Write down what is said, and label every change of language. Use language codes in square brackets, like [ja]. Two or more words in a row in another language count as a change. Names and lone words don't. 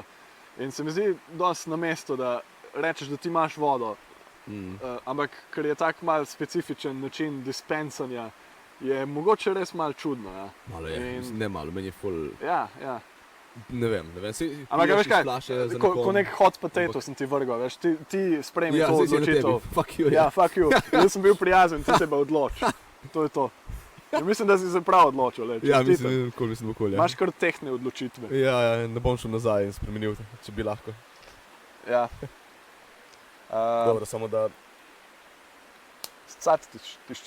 [sl] In se mi zdi dosti na mestu, da rečeš, da ti imaš vodo, ampak ker je tak mal specifičen način dispensanja, je mogoče res mal čudno. Ja. Malo je, In- mislim, ne malo, meni je full, Ja. ne vem, Ampak veš kaj, za ko nek [en] hot potato [sl] Ampak- sem ti vrgal, veš, ti sprejmi Ja, to zdaj si na tebi, odločitev. [en] fuck you, Ja, fuck you. [sl] Jaz sem bil prijazen, ti se pa odloči. To je to. Ja, mislim, da si se prav odločil. Le, Ja, čestitam. mislim okolje. Imaš kar tehtne odločitve. Ja, ne bom šel nazaj in spremenil, če bi lahko. Ja. Dobro, samo da... Scat tišči.